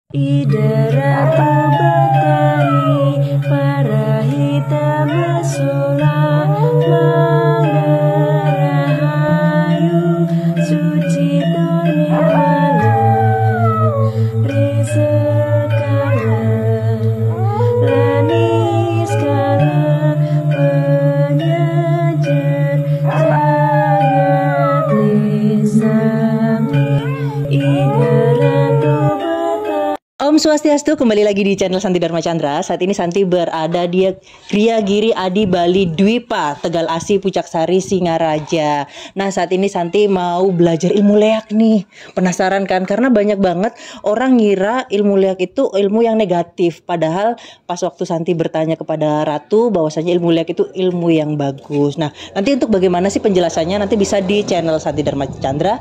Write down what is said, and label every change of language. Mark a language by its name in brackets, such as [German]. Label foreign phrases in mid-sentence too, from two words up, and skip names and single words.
[Indonesian] Idaratu Batari Parahita Masula Mangarahayu Sucito Nirmala Resekala Laniskala Penyajar Jagat Lisami Idaratu Om Swastiastu, kembali lagi di channel Santi Dharma Chandra. Saat ini Santi berada di Kriya Giri Adi Bali Dwipa, Tegal Asi, Pucak Sari, Singaraja. Nah, saat ini Santi mau belajar ilmu leak nih. Penasaran kan? Karena banyak banget orang ngira ilmu leak itu ilmu yang negatif. Padahal pas waktu Santi bertanya kepada Ratu bahwasanya ilmu leak itu ilmu yang bagus. Nah, nanti untuk bagaimana sih penjelasannya nanti bisa di channel Santi Dharma Chandra.